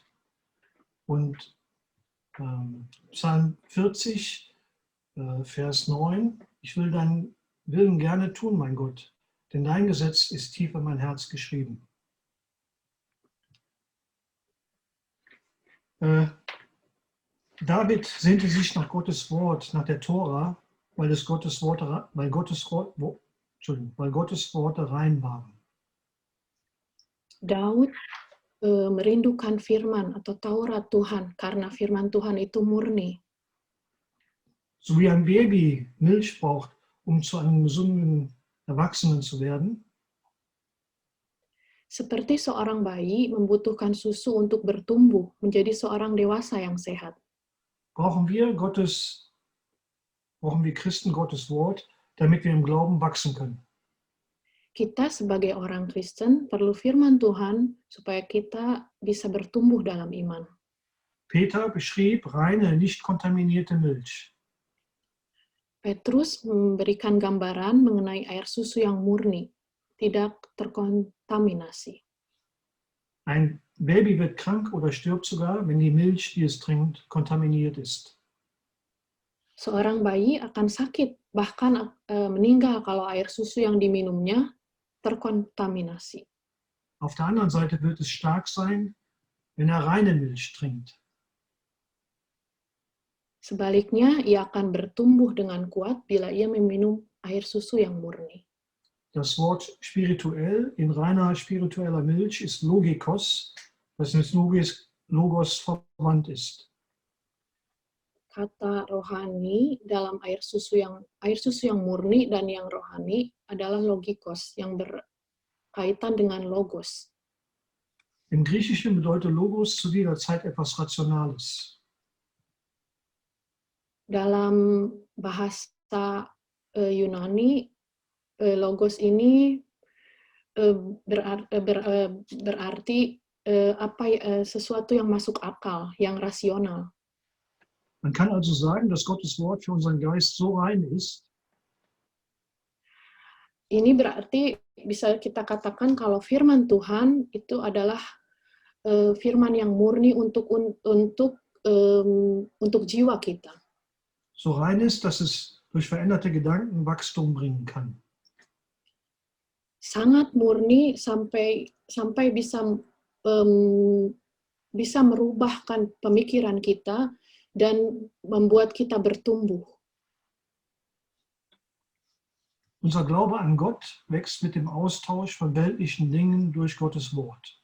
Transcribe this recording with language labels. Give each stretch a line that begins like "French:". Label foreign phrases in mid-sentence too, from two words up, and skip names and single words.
German: Und Psalm 40, Vers 9, ich will deinen Willen gerne tun, mein Gott, denn dein Gesetz ist tief in mein Herz geschrieben. David sehnte sich nach Gottes Wort, nach der Tora, weil Gottes Worte rein waren.
Indonesian: Daud merindukan firman atau Taurat Tuhan karena firman Tuhan itu murni.
German: So wie ein Baby Milch braucht, um zu einem gesunden Erwachsenen zu werden,
Indonesian: seperti seorang bayi membutuhkan susu untuk bertumbuh menjadi seorang dewasa yang sehat.
German: brauchen wir Christen Gottes Wort, damit wir im Glauben wachsen können.
Indonesian: Kita sebagai orang Kristen perlu firman Tuhan supaya kita bisa bertumbuh dalam iman.
German: Peter beschrieb reine, nicht kontaminierte Milch.
Indonesian: Petrus memberikan gambaran mengenai air susu yang murni, tidak terkontaminasi.
German: Ein Baby wird krank oder stirbt sogar, wenn die Milch, die es trinkt, kontaminiert ist.
Indonesian: Seorang bayi akan sakit, bahkan meninggal kalau air susu yang diminumnya terkontaminasi.
German: Auf der anderen Seite wird es stark sein, wenn er reine Milch trinkt.
Indonesian: Sebaliknya, ia akan bertumbuh dengan kuat bila ia meminum air susu yang murni.
German: Das Wort spirituell in reiner spiritueller Milch ist Logikos, das mit Logos verwandt ist.
Indonesian: Kata rohani dalam air susu yang murni dan yang rohani adalah logikos yang berkaitan dengan logos.
German: Im Griechischen bedeutet Logos zu jeder Zeit etwas Rationales.
Indonesian: Dalam bahasa Yunani, logos ini berarti sesuatu yang masuk akal, yang rasional.
German: Man kann also sagen, dass Gottes Wort für unseren Geist so rein ist,
Indonesian: ini berarti bisa kita katakan kalau firman Tuhan itu adalah firman yang murni untuk jiwa kita.
German: so rein ist, dass es durch veränderte Gedanken Wachstum bringen kann.
Indonesian: Sangat murni sampai bisa merubahkan pemikiran kita dan membuat kita bertumbuh.
German: Unser Glaube an Gott wächst mit dem Austausch von weltlichen Dingen durch Gottes Wort.